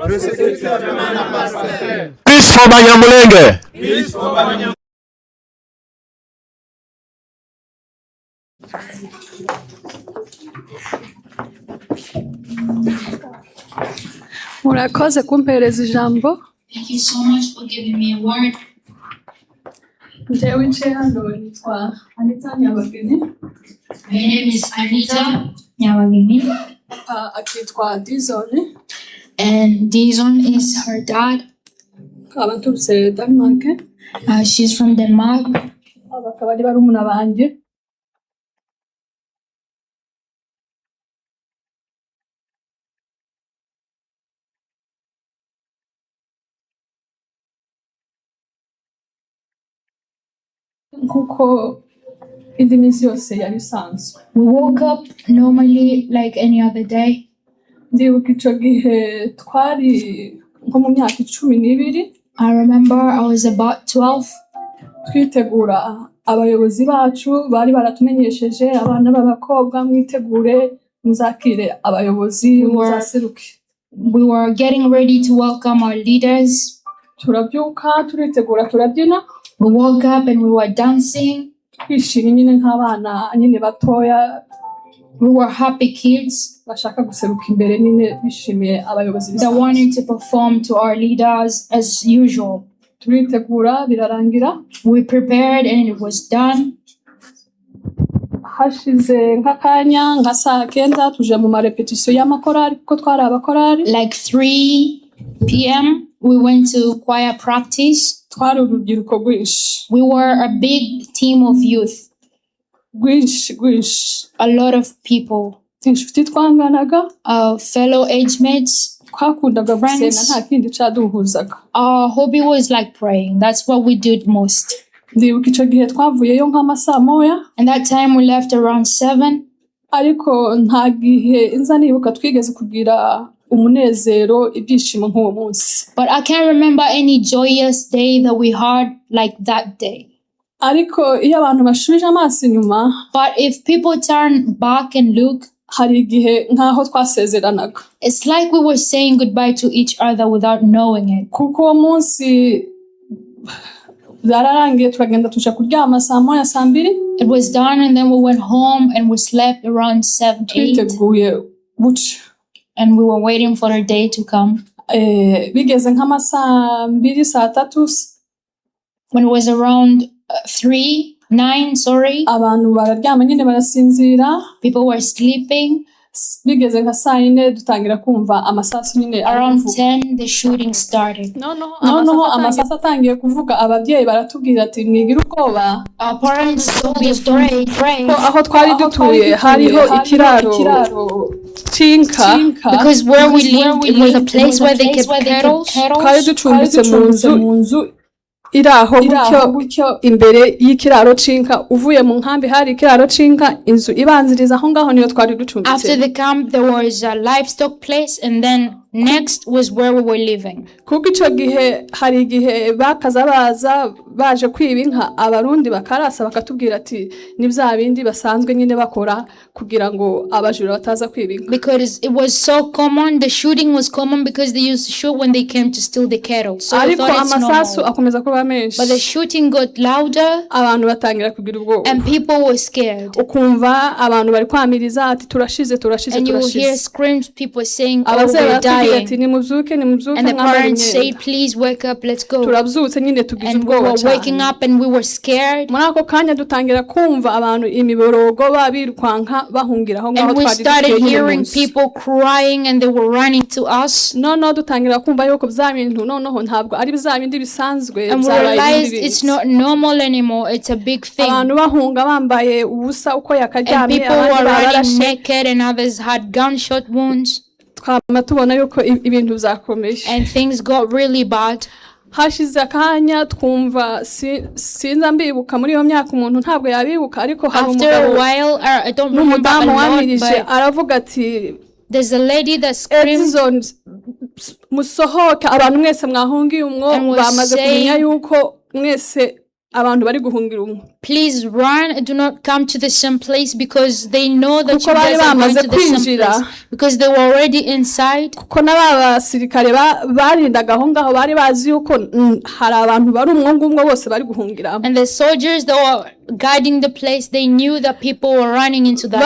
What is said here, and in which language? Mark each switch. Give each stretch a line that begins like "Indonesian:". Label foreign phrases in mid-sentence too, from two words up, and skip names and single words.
English: Peace for Banyamulenge.
Kinyarwanda: Murakoze kumpereza ijambo.
English: Thank you so much for giving me a word.
Kinyarwanda: Njyewe nce hano nitwa Anita Nyabageni.
English: My name is Anita Nyabageni.
Kinyarwanda: Akitwa Dizone.
English: And Dizon is her dad.
Kinyarwanda: Nkaba nturutse Denmark.
English: She's from Denmark.
Kinyarwanda: Bakaba ari barumuna banjye. Nkuko indi minsi yose yari isanzwe.
English: We woke up normally like any other day.
Kinyarwanda: Ndibuka ico gihe twari nko mu myaka 12.
English: I remember I was about 12.
Kinyarwanda: Twitegura abayobozi bacu bari baratumenyesheje abana b'abakobwa mwitegure muzakire abayobozi muzaseruke.
English: We were getting ready to welcome our leaders.
Kinyarwanda: Turabyuka turitegura turabyina.
English: We woke up and we were dancing.
Kinyarwanda: Twishimye nyine nk'abana nyine batoya.
English: We were happy kids
Kinyarwanda: bashaka guseruka imbere nyine bishimiye abayobozi
English: that wanted to perform to our leaders as usual.
Kinyarwanda: Turitegura birarangira.
English: We prepared and it was done.
Kinyarwanda: Hashize nk'akanya nka saa 9 tuje mu marepetition y'amakorari kuko twari abakorari.
English: Like 3 p.m. we went to choir practice.
Kinyarwanda: Twari urubyiruko rwinshi.
English: We were a big team of youth.
Kinyarwanda: Rwinshi.
English: A lot of people.
Kinyarwanda: Inshuti twanganaga.
English: Fellow age mates.
Kinyarwanda: Twakundaga gusenga nta kindi cyaduhuzaga.
English: Our hobby was like praying. That's what we did most.
Kinyarwanda: Ndibuka ico gihe twavuyeyo nk'amasaa moya.
English: And that time we left around 7.
Kinyarwanda: Ariko nta gihe inza nibuka twigeze kugira umunezero ibyishimo nk'uwo munsi.
English: But I can't remember any joyous day that we had like that day.
Kinyarwanda: Ariko iyo abantu bashubije amaso inyuma.
English: But if people turn back and look,
Kinyarwanda: hari igihe nkaho twasezeranaga.
English: It's like we were saying goodbye to each other without knowing it.
Kinyarwanda: Kuko uwo munsi zararangiye turagenda tuja kuryama saa moya saa 2.
English: It was done and then we went home and we slept around 7, 8.
Kinyarwanda: Twiteguye buca.
English: And we were waiting for a day to come.
Kinyarwanda: Bigeze nk'amasaa 2 saa 3.
English: When it was around 9, sorry.
Kinyarwanda: Abantu bararyama nyine barasinzira.
English: People were sleeping.
Kinyarwanda: Bigeze nka saa 4 dutangira kumva amasasu nyine.
English: Around 10 the shooting started.
Kinyarwanda: No, amasasu atangiye kuvuga ababyeyi baratubwira ati mwigira ubwoba.
English: Our parents told us don't pray.
Kinyarwanda: Aho twari dutuye hariho ikiraro cinka.
English: Because where we lived it was a place where they kept cattle.
Kinyarwanda: Twari ducumbitse mu nzu iraho gutyo imbere y'ikiraro cinka. Uvuye mu nkambi hari ikiraro cinka, inzu ibanziriza aho ngaho niyo twari ducumbitse.
English: After the camp there was a livestock place and then next was where we were living.
Kinyarwanda: Kuko ico gihe hari igihe bakaza baje kwiba inka, abarundi bakarasa bakatubwira ati ni bya bindi basanzwe nyine bakora kugira ngo abajura bataza kwiba inka.
English: Because it was so common, the shooting was common because they used to shoot when they came to steal the cattle. So I thought it's amasasu normal.
Kinyarwanda: Akomeza kuba menshi.
English: But the shooting got louder.
Kinyarwanda: Abantu batangira kugira ubwoba.
English: And people were scared.
Kinyarwanda: Ukumva abantu bari kwamiriza ati turashize.
English: And you will hear screams, people saying, oh, we're dying. And the parents say, please wake up, let's go. And we were waking up and we were scared. And we started hearing people crying and they were running to us. And we realized it's not normal anymore, it's a big thing. And people were running naked and others had gunshot wounds. And things got really bad.
Kinyarwanda: Hashize akanya twumva sinza mbibuka muri iyo myaka umuntu ntabwo yabibuka ariko hari umugabo.
English: After a while, I don't remember a lot, but
Kinyarwanda: aravuga ati
English: there's a lady that screamed.
Kinyarwanda: Musohoka abantu mwese mwahungiye umwo bamaze kumenya yuko mwese abantu bari guhungira umwe.
English: Please run, do not come to the same place, because they know that
Kinyarwanda: Kuko
English: you
Kinyarwanda: bari
English: guys are going
Kinyarwanda: bamaze
English: to the same
Kinyarwanda: kwinjira.
English: place, because they were already inside.
Kinyarwanda: Kuko n'abasirikare barindaga aho ngaho bari bazi yuko hari abantu bari umwe bose bari guhungiramo.
English: And the soldiers that were guarding the place, they knew that people were running into that